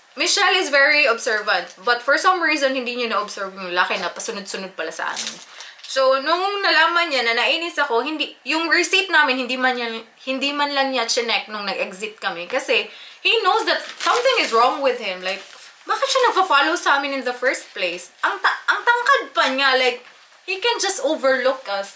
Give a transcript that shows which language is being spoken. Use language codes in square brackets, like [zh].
[en] Michelle is very observant. [tl] But for some reason, hindi niya na-observe yung laki na pasunod-sunod pala sa amin. So, nung nalaman niya na nainis ako, yung receipt namin, hindi man lang niya chinek nung nag-exit kami. [en] Kasi, he knows that something is wrong with him. [tl] Like, bakit siya nagpa-follow sa amin in the first place? Ang tangkad pa niya. [en] Like, he can just overlook us.